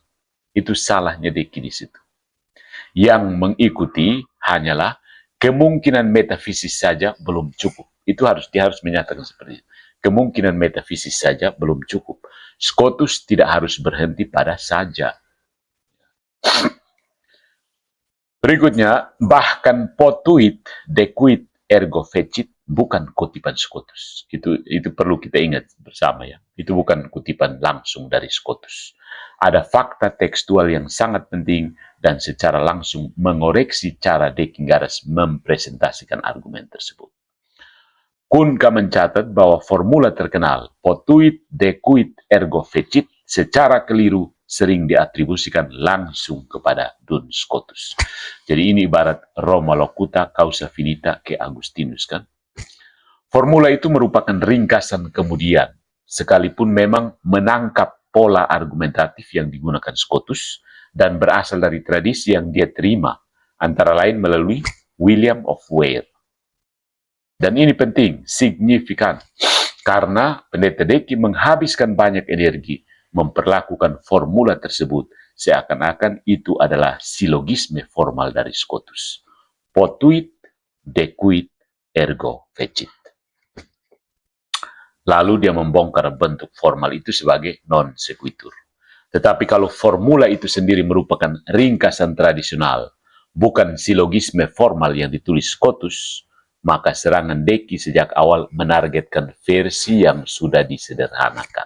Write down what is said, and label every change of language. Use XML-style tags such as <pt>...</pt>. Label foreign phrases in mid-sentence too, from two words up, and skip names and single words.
<id>Itu salahnya Deki di situ. Yang mengikuti hanyalah kemungkinan metafisis saja belum cukup. Dia harus menyatakan seperti itu. Kemungkinan metafisis saja belum cukup. Scotus tidak harus berhenti pada saja. Berikutnya, bahkan</id> <la>potuit, decuit, ergo fecit</la> <id>bukan kutipan Scotus. Itu perlu kita ingat bersama ya. Itu bukan kutipan langsung dari Scotus. Ada fakta tekstual yang sangat penting dan secara langsung mengoreksi cara Dekingaras mempresentasikan argumen tersebut. Kunka mencatat bahwa formula terkenal</id> <la>potuit, decuit, ergo fecit</la> <id>secara keliru sering diatribusikan langsung kepada Duns Scotus. Jadi ini ibarat</id> <la>Roma locuta causa finita</la> <id>ke Agustinus kan. Formula itu merupakan ringkasan kemudian, sekalipun memang menangkap pola argumentatif yang digunakan Scotus dan berasal dari tradisi yang dia terima, antara lain melalui William of Ware. Dan ini penting, signifikan, karena Pendeta Deki menghabiskan banyak energi memperlakukan formula tersebut seakan-akan itu adalah silogisme formal dari Scotus.</id> <la>Potuit, decuit, ergo fecit.</la> <id>Lalu dia membongkar bentuk formal itu sebagai</id> <la>non sequitur.</la> <id>Tetapi kalau formula itu sendiri merupakan ringkasan tradisional, bukan silogisme formal yang ditulis Scotus, maka serangan Deki sejak awal menargetkan versi yang sudah disederhanakan.</id>